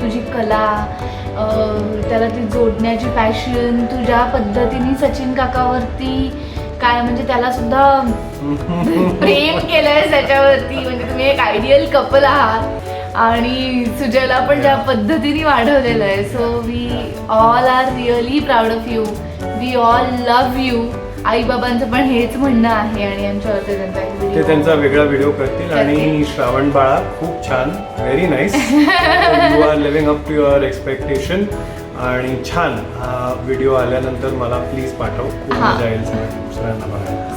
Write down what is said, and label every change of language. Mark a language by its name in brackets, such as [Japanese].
[Marathi] तुझी कला, त्याला ती जोडण्याची पॅशन, तुझ्या पद्धतीने सचिन काकावरती काय म्हणजे त्याला सुद्धा प्रेम केलंय त्याच्यावरती. म्हणजे तुम्ही एक आयडियल कपल आहात आणि सुजयला पण ज्या पद्धतीने वाढवलेलं आहे. [English] So we all are really proud of you. We all love you. [Marathi] आईबाबांचं पण हेच म्हणणं आहे आणि आमच्यावरती ते त्यांचा वेगळा व्हिडिओ करतील. आणि श्रावण बाळा खूप छान, [English] Very nice. You are living up to your expectation. [Marathi] आणि छान व्हिडिओ आल्यानंतर मला प्लीज पाठव, खूप मजा येईल दुसऱ्यांना बघायला.